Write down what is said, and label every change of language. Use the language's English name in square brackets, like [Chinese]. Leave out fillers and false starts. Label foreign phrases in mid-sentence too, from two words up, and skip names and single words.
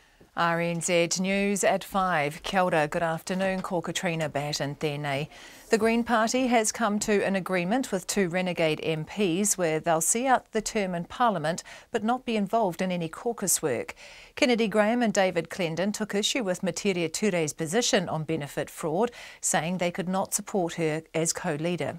[English] RNZ News at 5. [Māori] Kia ora, [English] good afternoon, [Māori] ko Katrina Batten tēnei. [English] The Green Party has come to an agreement with two renegade MPs where they'll see out the term in Parliament but not be involved in any caucus work. Kennedy Graham and David Clendon took issue with Materia Ture's position on benefit fraud, saying they could not support her as co-leader.